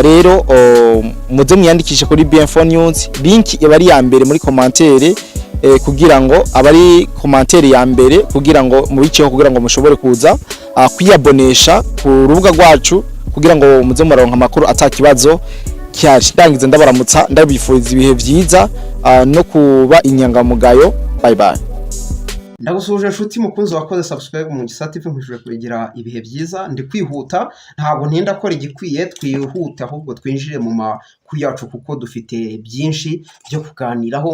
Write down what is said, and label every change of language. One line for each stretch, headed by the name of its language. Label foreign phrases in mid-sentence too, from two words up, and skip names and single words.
Rundi: Rero muze mwiyandikishe kuri B-Info News, link ibari ya mbere muri commentaire kugira ngo abari commentaire ya mbere kugira ngo mubiceho, kugira ngo mushobore kuza kwiyabonesha ku rubuga rwacu kugira ngo muze muronka amakuru atakibazo cyari. Ndangiza ndabaramutsa, ndabifuriza ibihe vyiza no kuba inyangamugayo. Bye bye.
Kinyarwanda: Ndagusuje nshuti mukunzi wakoze subscribe mu Gisata TV, nkwishuje kugira ibihe byiza. Ndi kwihuta, ntabwo ntinda akora igikwiye, twihuta ahubwo twinjire mu makuru yacu kuko dufite byinshi byo kuganiraho.